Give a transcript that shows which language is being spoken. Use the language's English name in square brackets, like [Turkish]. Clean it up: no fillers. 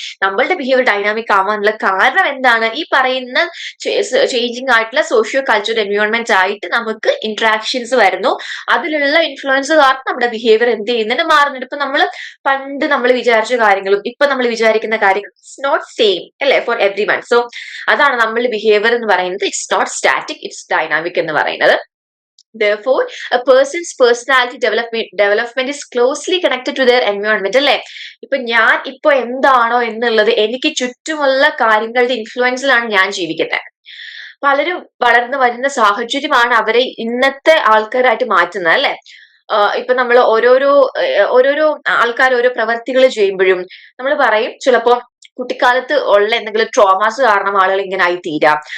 [Malayalam] നമ്മളുടെ behaviour dynamic ആവാനുള്ള കാരണം എന്താണ്? ഈ പറയുന്ന ചേഞ്ചിങ് ആയിട്ടുള്ള സോഷ്യോ കൾച്ചറൽ എൻവയോൺമെന്റ് ആയിട്ട് നമുക്ക് ഇന്ററാക്ഷൻസ് വരുന്നു. അതിലുള്ള ഇൻഫ്ലുവൻസ് കാരണം നമ്മുടെ ബിഹേവിയർ എന്ത് ചെയ്യുന്നുണ്ട്? മാറുന്നുണ്ട്. ഇപ്പൊ പണ്ട് നമ്മൾ വിചാരിച്ച കാര്യങ്ങളും ഇപ്പൊ നമ്മൾ വിചാരിക്കുന്ന കാര്യങ്ങളും [English] it's not same [Malayalam] അല്ലെ [English] For every one. [Malayalam] സോ അതാണ് നമ്മളുടെ ബിഹേവിയർ എന്ന് പറയുന്നത്. [English] it's not static, it's dynamic [Malayalam] എന്ന് പറയുന്നത്. [English] Therefore, a person's personality development is closely connected to their environment അല്ലെ. [Malayalam] ഞാൻ എന്താണോ എന്നുള്ളത് എനിക്ക് ചുറ്റുമുള്ള കാര്യങ്ങളുടെ ഇൻഫ്ലുവൻസിലാണ് ഞാൻ ജീവിക്കുന്നത്. പലരും വളർന്നു വരുന്ന സാഹചര്യമാണ് അവരെ ഇന്നത്തെ ആൾക്കാരായിട്ട് മാറ്റുന്നത് അല്ലെ. നമ്മൾ ഓരോരോ ആൾക്കാർ ഓരോ പ്രവർത്തികൾ ചെയ്യുമ്പോഴും നമ്മൾ പറയും ചിലപ്പോ കുട്ടിക്കാലത്ത് ഉള്ള എന്തെങ്കിലും ട്രോമാസ് കാരണം ആളുകൾ ഇങ്ങനെ ആയി തീരാം.